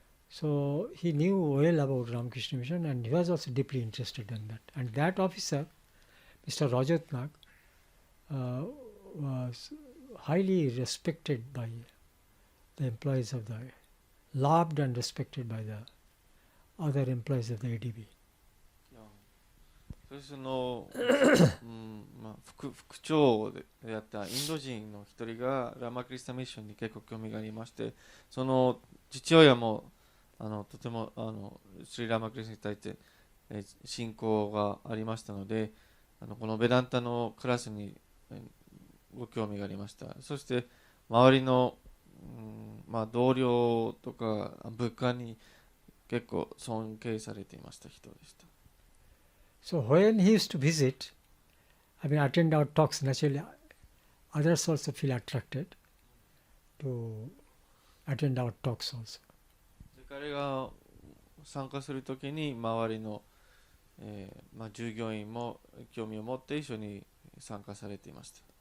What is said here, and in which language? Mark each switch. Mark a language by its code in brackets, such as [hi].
[en] So he knew well about Ramakrishna Mission, and he was also deeply interested in that. And that officer, Mr. Rajatnak, was highly respected by the employees of the, loved and respected by the other employees of the ADB. [ja] その、副長でやったインド人の一人がラマクリスタミッションに結構興味がありまして、その父親もとてもスリラマクリスタに対して信仰がありましたので、このベダンタのクラスにご興味がありました。そして周りの、同僚とか部下に結構尊敬されていました人でした。 [en] So when he used to visit, attend our talks, naturally others also feel attracted to attend our talks also. [ja] 彼が参加するときに周りの、従業員も興味を持って一緒に参加されていました。